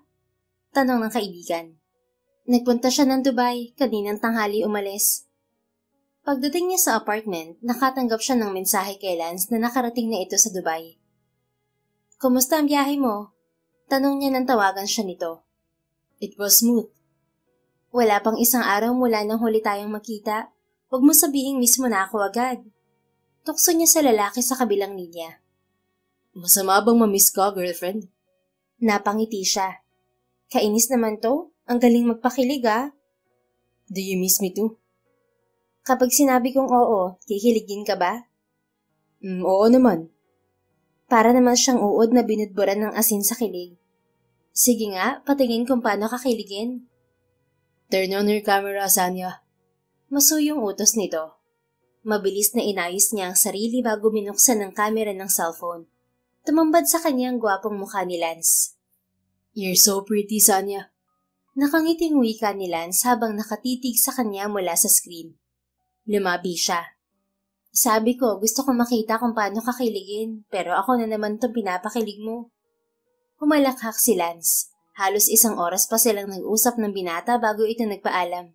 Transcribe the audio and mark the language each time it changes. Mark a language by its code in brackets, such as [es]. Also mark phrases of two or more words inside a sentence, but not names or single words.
[tl] Tanong ng kaibigan. Nagpunta siya ng Dubai, kaninang tanghali umalis. Pagdating niya sa apartment, nakatanggap siya ng mensahe kay Lance na nakarating na ito sa Dubai. Kumusta ang biyahe mo? Tanong niya nang tawagan siya nito. [en] It was smooth. [tl] Wala pang isang araw mula nang huli tayong makita. Huwag mo sabihin mismo na ako agad. Tukso niya sa lalaki sa kabilang linya. Masama bang mamiss ka, girlfriend? Napangiti siya. Kainis naman to. Ang galing magpakilig, ah. [en] Do you miss me too? [tl] Kapag sinabi kong oo, kikiligin ka ba? Oo naman. Para naman siyang uod na binudburan ng asin sa kilig. Sige nga, patingin kung paano kakiligin. [en] Turn on your camera, Sanya. [tl] Masuyong utos nito. Mabilis na inayos niya ang sarili bago binuksan ng kamera ng cellphone. Tumambad sa kanyang gwapong mukha ni Lance. [en] You're so pretty, Sanya. [tl] Nakangiting wika ni Lance habang nakatitig sa kanya mula sa screen. Lumabi siya. Sabi ko, gusto ko makita kung paano kakiligin, pero ako na naman itong pinapakilig mo. Humalakhak si Lance. Halos 1 oras pa silang nag-usap ng binata bago ito nagpaalam.